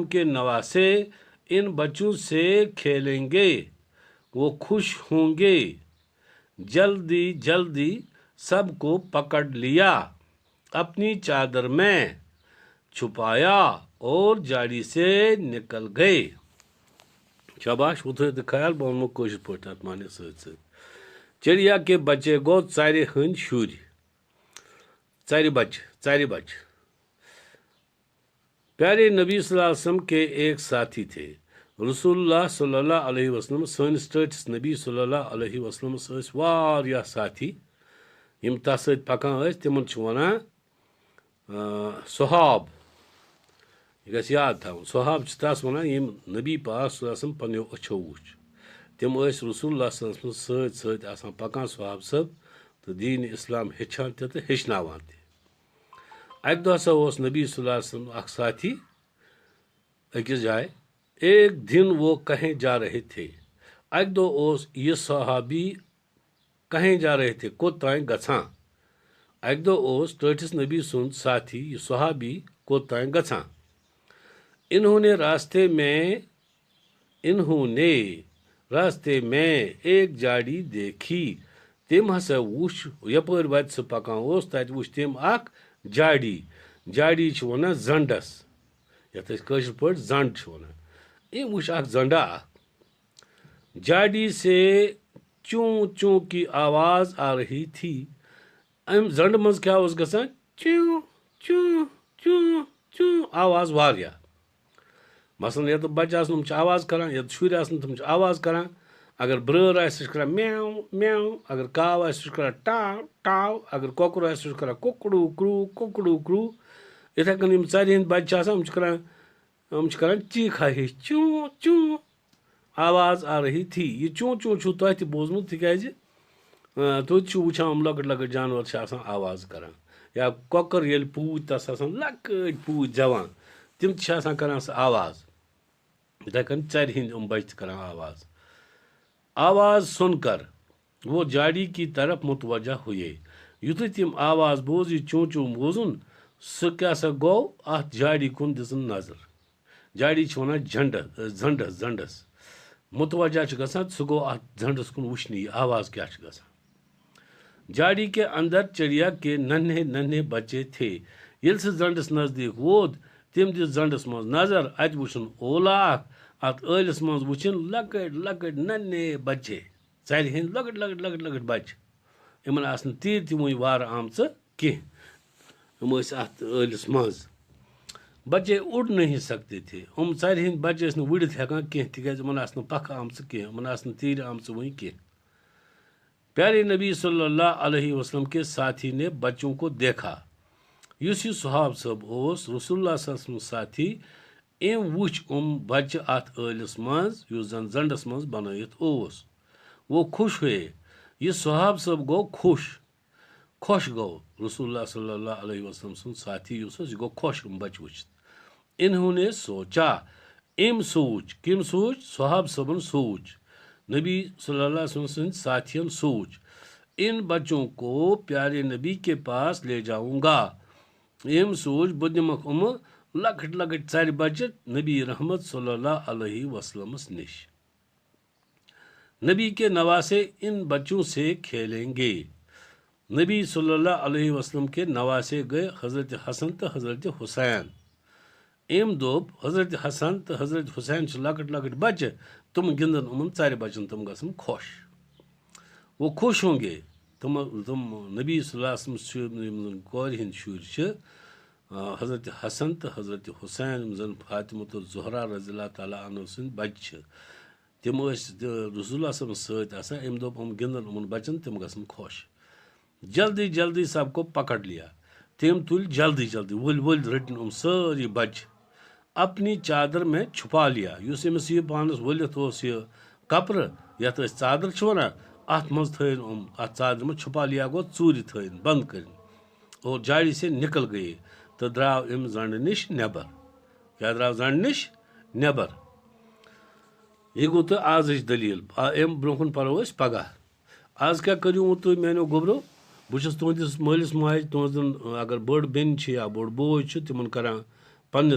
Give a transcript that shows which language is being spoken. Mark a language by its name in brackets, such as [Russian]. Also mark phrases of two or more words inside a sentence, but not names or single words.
[Urdu] کے نواسے ان بچوں سے کھیلیں گے وہ خوش ہوں گے جلدی جلدی سب کو پکڑ لیا اپنی چادر میں چھپایا اور جاڑی سے نکل گئے شاباش [Kashmiri] وہ تھٲیِو تُہۍ خیال بہٕ وَنمو کٲشِر پٲٹھۍ اَتھ معنی سۭتۍ سۭتۍ [Urdu] چڑیا کے بچے [Kashmiri] گو ژرِ ہٕنٛدۍ شُرۍ ژرِ بچہِ [Urdu] پیارے نبی صلی اللہ علیہ وسلم کے ایک ساتھی تھے [Arabic] رسول اللہ صلی اللہ علیہ وسلم [Kashmiri] سٲنِس ٹٲٹھِس نبی [Arabic] صلی اللہ علیہ وسلمس [Kashmiri] ٲسۍ واریاہ ساتھی یِم تَس سۭتۍ پَکان ٲسۍ تِمن چھِ وَنان صحاب یہِ گژھِ یاد تھاوُن صحاب چھِ تَس وَنان یِم نبی پاک [Arabic] صلی اللہ علیہ وسلم [Kashmiri] پنٛنیو أچھو وٕچھ تِم ٲسۍ [Arabic] رسول اللہ صلی اللہ علیہ وسلم [Kashmiri] سۭتۍ سۭتۍ آسان پَکان صحاب صٲب تہٕ دیٖنہِ اِسلام ہیٚچھان تہِ تہٕ ہیٚچھناوان تہِ اَکہِ دۄہ ہسا اوس نبی [Arabic] صلی اللہ علیہ وسلم [Kashmiri] اکھ ساتھی أکِس جایہِ [Urdu] ایک دن وہ کہیں جا رہے تھے [Kashmiri] اَکہِ دۄہ اوس یہِ صحابی [Urdu] کہیں جا رہے تھے [Kashmiri] کوٚت تانۍ گژھان اَکہِ دۄہ اوس ٹٲٹھِس نبی سُنٛد ساتھی یہِ صحابی کوٚت تانۍ گژھان [Urdu] انہوں نے راستے میں ایک جاڑی دیکھی [Kashmiri] تٔمۍ ہسا وُچھ یپٲرۍ وتہِ سُہ پکان اوس تتہِ وُچھ تٔمۍ اکھ جاڑی چھِ وَنان زنڈس یتھ أسۍ کٲشِر پٲٹھۍ زنڈ چھِ وَنان أمۍ وُچھ اکھ زنڈا اکھ [Urdu] جاڑی سے چوں چوں کی آواز آ رہی تھی [Kashmiri] امہِ زنڈ منٛز کیٛاہ اوس گژھان چوں چوں چوں چوں آواز واریاہ مثلاً ییٚتہِ بچہٕ آسن تِم چھِ آواز کران ییٚتہِ شُرۍ آسن تِم چھِ آواز کران اگر برٲر آسہِ سُہ چھِ کران میو میو اگر کاو آسہِ سُہ چھِ کران ٹاو ٹاو اگر کۄکُر آسہِ سُہ چھِ کران کوکڑوٗ کرٛوٗ یِتھَے کٔنۍ یِم ژرِ ہٕنٛدۍ بچہِ چھِ آسان یِم چھِ کران چیٖکھا ہِش چوں چوں آواز [Urdu] آ رہی تھی [Kashmiri] یہِ چوں چوں چھُو تۄہہِ تہِ بوٗزمُت تِکیٛازِ تُہۍ تہِ چھِو وٕچھان یِم لۄکٕٹۍ لۄکٕٹۍ جانور چھِ آسان آواز کران یا کۄکر ییٚلہِ پوٗتۍ تَس آسان لۄکٕٹۍ پوٗتۍ زٮ۪وان تِم تہِ چھِ آسان کران سۄ آواز یِتھَے کٔنۍ ژرِ ہٕنٛدۍ یِم بچہِ تہِ کران [Urdu] آواز سُن کر وہ جاڑی کی طرف متوجہ ہوئے [Kashmiri] یُتھُے تِم آواز بوٗز یہِ چوں چوں بوٗزُن سُہ کیٛاہ سا گوٚو اَتھ جاڑی کُن دِژٕن نظر جاڑی چھِ وَنان زنڈس متوجہ چھُ گژھان سُہ گوٚو اَتھ زنڈس کُن وٕچھنہِ یہِ آواز کیٛاہ چھِ گژھان [Urdu] جاڑی کے اندر چڑیا کے ننھے بچے تھے [Kashmiri] ییٚلہِ سُہ زنڈس نزدیٖک ووت تٔمۍ دِژ زنڈس منٛز نظر اَتہِ وٕچھُن اولا اکھ اَتھ ٲلِس منٛز وٕچھِنۍ لۄکٕٹۍ [Urdu] ننھے بچے [Kashmiri] ژرِ ہٕنٛدۍ لۄکٕٹۍ بچہِ یِمن آسہٕ نہٕ تیٖرۍ تہِ وُنہِ وارٕ آمژٕ کینٛہہ یِم ٲسۍ اَتھ ٲلِس منٛز [Urdu] بچے اُڑ نہیں سکتے تھے [Kashmiri] یِم ژرِ ہٕنٛدۍ بچہِ ٲسۍ نہٕ وُڑِتھ ہٮ۪کان کینٛہہ تِکیٛازِ یِمن آسہٕ نہٕ پکھٕ آمژٕ کینٛہہ یِمن آسہٕ نہٕ تیٖرِ آمژٕ وُنہِ کینٛہہ [Urdu] پیارے نبی صلی اللہ علیہ وسلم کے ساتھی نے بچوں کو دیکھا [Kashmiri] یُس یہِ صحاب صٲب اوس [Arabic] رسول اللہ صلی اللہ علیہ وسلم [Kashmiri] ساتھی أمۍ وُچھ بچہِ اَتھ ٲلِس منٛز یُس زن زنڈس منٛز بنٲیِتھ اوس [Urdu] وہ خوش ہوئے [Kashmiri] یہِ صحاب صٲب گوٚو خۄش گوٚو [Arabic] رسول اللہ صلی اللہ علیہ [Kashmiri] وسلم سُنٛد ساتھی یُس اوس یہِ گوٚو خۄش یِم بچہِ وٕچھِتھ [Urdu] انہوں نے سوچا [Kashmiri] أمۍ سوٗنٛچ کٔمۍ سوٗنٛچ صحاب صٲبن سوٗنٛچ نبی [Arabic] صلی اللہ علیہ وسلم [Kashmiri] سٕنٛدۍ ساتھین سوٗنٛچ [Urdu] ان بچوں کو پیارے نبی کے پاس لے جاؤں گا [Kashmiri] أمۍ سوٗنٛچ بہٕ دِمکھ یِمہٕ لۄکٕٹۍ ژرِ بچہِ نبی رحمت [Arabic] صلی اللہ علیہ وسلمس [Kashmiri] نِش [Urdu] نبی کے نواسے ان بچوں سے کھیلیں گے نبی صلی اللہ علیہ وسلم کے نواسے [Kashmiri] گٔے حضرت حسن تہٕ حضرت حسین أمۍ دوٚپ حضرت حسن تہٕ حضرت حسین چھِ لۄکٕٹۍ بچہِ تِم گِنٛدن یِمن ژرِ بچن تِم گژھن خۄش [Urdu] وہ خوش ہوں گے [Kashmiri] تِم نبی [Arabic] صلی اللہ علیہ وسلم [Kashmiri] چھِ یِم زن کورِ ہٕنٛدۍ شُرۍ چھِ حضرت حسن تہٕ حضرت حسین یِم زن فاطمۃ الزہرا [Arabic] رضی اللہ تعالیٰ [Kashmiri] عنہ سٕنٛدۍ بچہِ چھِ تِم ٲسۍ [Arabic] رسول اللہ صلی اللہ علیہ وسلم [Kashmiri] سۭتۍ آسان أمۍ دوٚپ یِم گِنٛدن یِمن بچن تِم گژھن خۄش [Urdu] جلدی سب کو پکڑ لیا [Kashmiri] تٔمۍ تُلۍ جلدی ؤلۍ رٔٹِنۍ یِم سٲری بچہِ [Urdu] اپنی چادر میں چھپا لیا [Kashmiri] یُس أمِس یہِ پانس ؤلِتھ اوس یہِ کپرٕ یتھ أسۍ ژادر چھِ وَنان اَتھ منٛز تھٲیِن یِم اَتھ ژادرِ منٛز [Urdu] چھُپا لیا [Kashmiri] گوٚو ژوٗرِ تھٲیِن بنٛد کٔرِنۍ [Urdu] اور جاڑی سے نِکل گٔیے [Kashmiri] تہٕ درٛاو أمۍ زنٛڈٕ نِش نٮ۪بر کیٛاہ درٛاو زنٛڈٕ نِش نٮ۪بر یہِ گوٚو تہٕ آزٕچ دٔلیٖل اَمہِ برٛونٛہہ کُن پرو أسۍ پگاہ آز کیٛاہ کٔرِو تُہۍ میانیو گوٚبرو بہٕ چھُس تُہنٛدِس مٲلِس ماجہِ تُہنٛزن اگر بٔڑ بیٚنہِ چھِ یا بوٚڑ بوے چھُ تِمن کران پننہِ